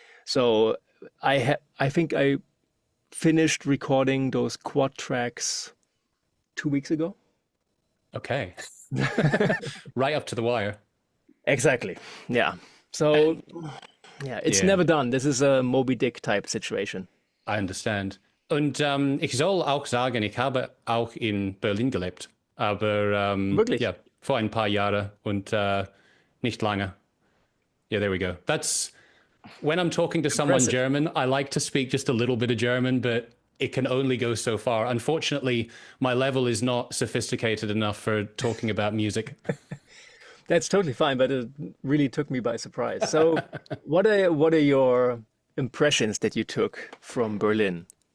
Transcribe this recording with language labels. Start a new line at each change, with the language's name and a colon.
English: So I think I finished recording those quad tracks 2 weeks ago. Okay. Right up to the wire. Exactly. Yeah. So yeah, it's Yeah, never done. This is a Moby Dick type situation. I understand.
German: Und ich soll auch sagen, ich habe auch in Berlin gelebt, aber Wirklich ja, vor ein paar Jahren und nicht lange.
English: Yeah, there we go. That's when I'm talking to someone impressive. German, I like to speak just a little bit of German, but it can only go so far. Unfortunately, my level is not sophisticated enough for talking about music. That's totally fine, but it really took me by surprise. So, what are your impressions that you took from Berlin?